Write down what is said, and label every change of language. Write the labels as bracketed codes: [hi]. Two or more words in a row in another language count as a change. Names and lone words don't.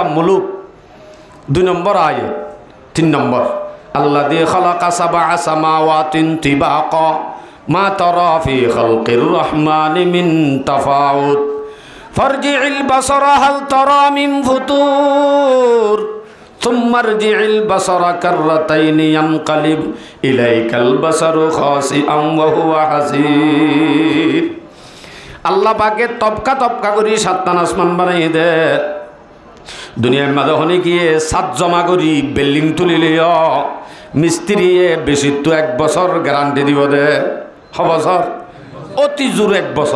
[bn] মুলুক 2 নম্বর আয়াত 3 নম্বর [ar] الذي خلق سبع سماوات طباقا ما ترى في خلق الرحمن من تفاوت فارجع البصر هل ترى من فطور ثم ارجع البصر كرتين ينقلب إليك البصر خاسئا و هو حسير. [syl] আল্লাহ পাকে তপকা করি 7টান আসমান বানাই দে দুনিয়ার মাঝে হনে গিয়ে 7 জমা করি বিল্ডিং তুলিলে মিস্ত্রি বেশি তো 1 বছর গ্যারান্টি দিব দে বছর অতি জোর 1 বছর।